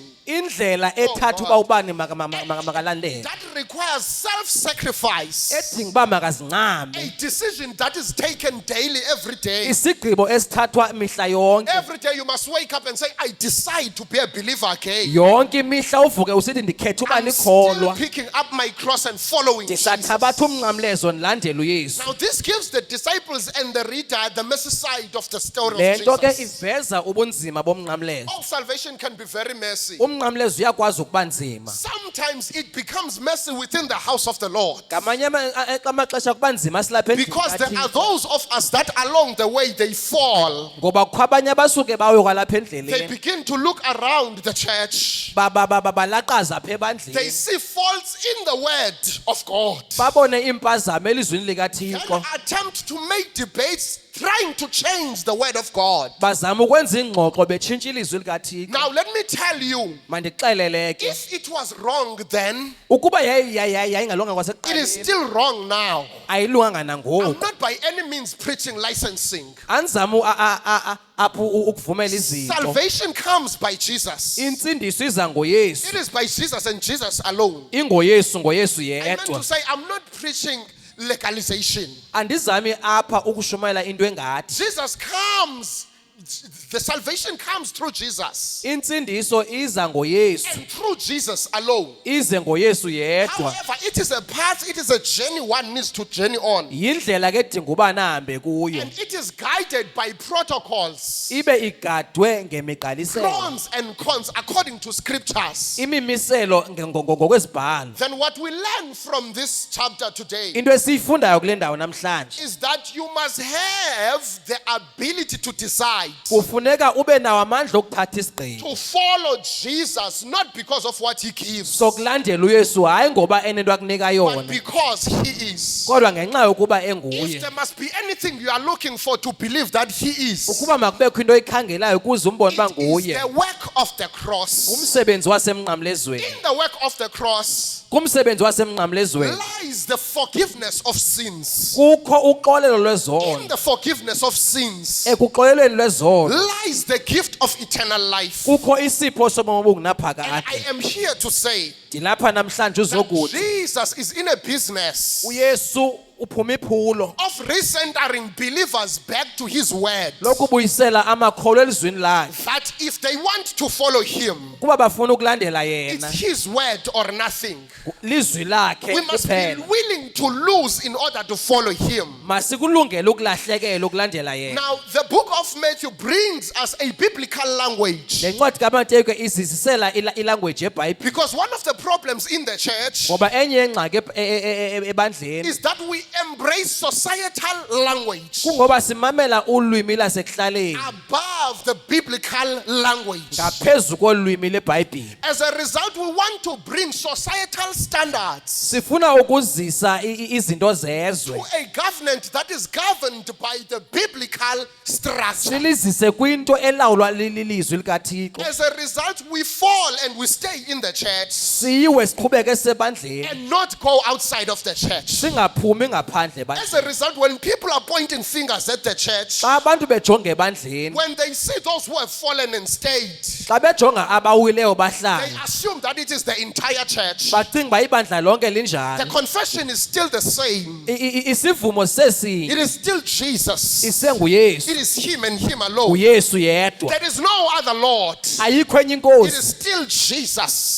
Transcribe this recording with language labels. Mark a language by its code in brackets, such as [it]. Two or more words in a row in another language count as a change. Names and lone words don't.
[xh] Indlela ethatha uba ubani makalandele. [en] that requires self-sacrifice, [xh] Edinga uba makazincame. [en] a decision that is taken daily every day. [xh] Isigqibo esithathwa mihla yonke. [en] Every day you must wake up and say, I decide to be a believer again. [xh] Yonke imihla uvuke usithi ndikhetha uba [en] I'm still [xh] likholwa. [en] picking up my cross and following Jesus. [xh] Ndisathabatha umnqamlezo ndilandele uYesu. [en] Now this gives the disciples and the reader the messy side of the story [xh] Le [en] of [xh] nto ke [en] Jesus. [xh] iveza ubunzima bomnqamlezo. [en] All salvation can be very messy. [xh] Umnqamlezo uyakwazi ukuba nzima. [en] Sometimes it becomes messy within the house of the Lord. [xh] Ngamanye amaxesha kuba nzima silapha [en] Because there are [xh] endlini. [en] those of us that along the way they fall. [xh] Ngoba kukho abanye abasuke bayo kwalapha [en] They [xh] endleleni. [en] begin to look around the church. [xh] Balaqaza apha [en] They [xh] ebandleni. [en] see faults in the word of God. [xh] Babone impazamo elizwini [en] They [xh] likaThixo. [en] attempt to make debates trying to change the word of God. [xh] Bazama ukwenza ingxoxo betshintsha ilizwi likaThixo. [en] Now let me tell you, [xh] Mandixelele ke [en] if it was wrong then, [xh] ukuba yayingalunganga [en] it is [xh] kwasekuqaleni [en] still wrong now. [xh] ayilunganga [en] I'm [xh] nangoku. [en] not by any means preaching licensing. [xh] Anzama apho ukuvumela izinto. [en] Salvation comes by Jesus. [xh] Intsindiso iza ngoYesu. [en] It is by Jesus and Jesus alone. [xh] IngoYesu ngoYesu [en] I meant [xh] yedwa. [en] to say, I'm not preaching legalization. [xh] Andizami apha ukushumayela into engathi. [en] Jesus comes the salvation comes through Jesus. [xh] Insindiso iza ngoYesu, [en] And through Jesus alone. [xh] ize ngoYesu yedwa. [en] However, it is a path, it is a journey one needs to journey on. [xh] Yindlela ke edinga uba nahambe kuyo. [en] And it is guided by protocols, [xh] Ibe igadwe ngemigqaliselo. [en] pros and cons according to scriptures. [xh] Imimiselo ngokwesibhalo. [en] Then what we learn from this chapter today [xh] Into esiyifundayo kule ndawo namhlanje. [en] is that you must have the ability to decide [xh] Kufuneka ube nawo amandla okuthatha isigqibo. [en] to follow Jesus, not because of what he gives, [xh] Sokulandela uYesu hayi ngoba enento akunika [en] but [xh] yona, [en] because he is. [xh] kodwa ngenxa yokuba [en] If [xh] enguye. [en] there must be anything you are looking for to believe that he is, [xh] Ukuba makubekho into oyikhangelayo ukuze umbone uba [en] it is [xh] nguye. [en] the work of the cross. [xh] Umsebenzi wasemnqamlezweni. [en] In the work of the cross [xh] Kumsebenzi wasemnqamlezweni [en] lies the forgiveness of sins. [xh] kukho uxolelo [en] In [xh] lwezono. [en] the forgiveness of sins [xh] Ekuxolelweni lwezono [en] lies the gift of eternal life. [xh] kukho isipho sobomi [en] And I [xh] obungunaphakade. [en] am here to say [xh] Ndilapha namhlanje [en] that [xh] uzokuthi [en] Jesus is in a business [xh] uYesu uphuma iphulo [en] of recentering believers back to his word. [xh] lokubuyisela amakholwa elizwini lakhe [en] That if they want to follow him, [xh] kuba bafuna ukulandela [en] it's [xh] yena [en] his word or nothing. [xh] lizwi lakhe [en] We must be [xh] kuphela. [en] willing to lose in order to follow him. [xh] Masikulungele ukulahlekela ukulandela yena. [en] Now, the book of Matthew brings us a biblical language. [xh] Le ncwadi kaMattheyu izisisela ilanguage yeBhayibhile [en] Because one of the problems in the church [xh] ngoba enye yengxaki ebandleni [en] is that we embrace societal language [xh] kungoba simamela ulwimi lasekuhlaleni [en] above the biblical language. [xh] ngaphezu kolwimi leBhayibhile. [en] As a result, we want to bring societal standards [xh] Sifuna ukuzisa izinto zezwe. [en] to a government that is governed by the biblical structure. [xh] Silizise kwinto elawulwa lilizwi likaThixo. [en] As a result, we fall and we stay in the church [xh] Siyiwe siqhubeke sebandleni [en] and not go outside of the church. [xh] singaphumi ngaphandle [en] As a result, when people are pointing fingers at the church, [xh] xa abantu bejonga ebandleni, [en] when they see those who have fallen and stayed, [xh] xa bejonga abawileyo [en] they [xh] bahlala, [en] assume that it is the entire church. [xh] bacinga uba ibandla lonke [en] The [xh] linjani. [en] confession is still the same. [xh] Isivumo sesinye [en] It is still Jesus. [xh] isenguYesu, [en] It is him and him alone. [xh] uYesu yedwa. [en] There is no other Lord. [xh] Ayikho enye [en] It [xh] inkosi, [en] is still Jesus.